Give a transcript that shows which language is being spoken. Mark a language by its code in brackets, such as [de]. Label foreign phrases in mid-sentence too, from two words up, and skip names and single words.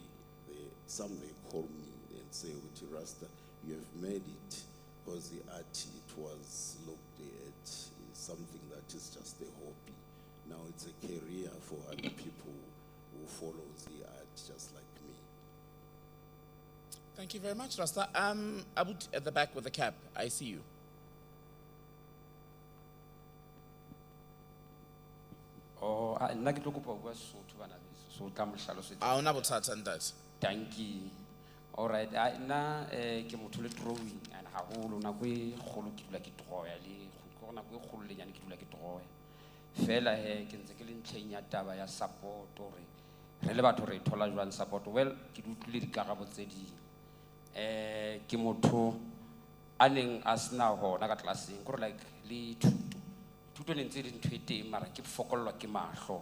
[en] Some they call me and say, Rasta, you have made it, because the art, it was looked at something that is just a hobby. Now it's a career for other people who follow the art just like me. Thank you very much, Rasta. Abu at the back with the cap. I see you. [st] Nna ke tlo kopa ho bua Sesotho bana beso, so tla mo hlalosetsa. Ah, ona bothata ntate. [en] Thank you. All right, [st] nna ke motho le drawing and haholo nako e kgolo ke dula ke draw-ya le go nako e kgolo le nyane ke dula ke draw-ya. Fela ke ntse ke le ntlheng ya taba ya support hore re le batho re thola jwang support. Well, ke dutlile dikarabo tse ding. Ke motho a neng a sena hona ka tlelaseng gore like le thuto ne ntse le ntho e teng mara ke fokollwa ke mahlo.